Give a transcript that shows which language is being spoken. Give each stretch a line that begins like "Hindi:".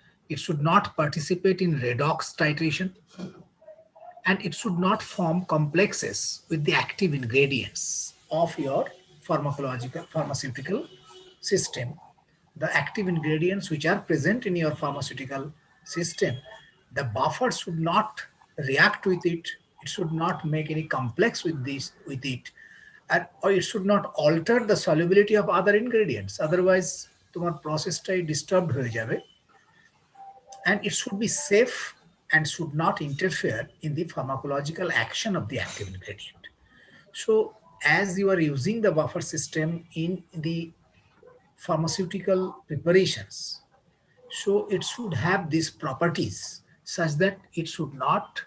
English: It should not participate in redox titration. And it should not form complexes with the active ingredients of your pharmaceutical system. The active ingredients which are present in your pharmaceutical system, the buffer should not react with it. It should not make any complex with it, or it should not alter the solubility of other ingredients.
Bangla: Otherwise, তোমার processটাই disturbed হয়ে যাবে.
English: And it should be safe and should not interfere in the pharmacological action of the active ingredient. So, as you are using the buffer system in the pharmaceutical preparations, so it should have these properties such that it should not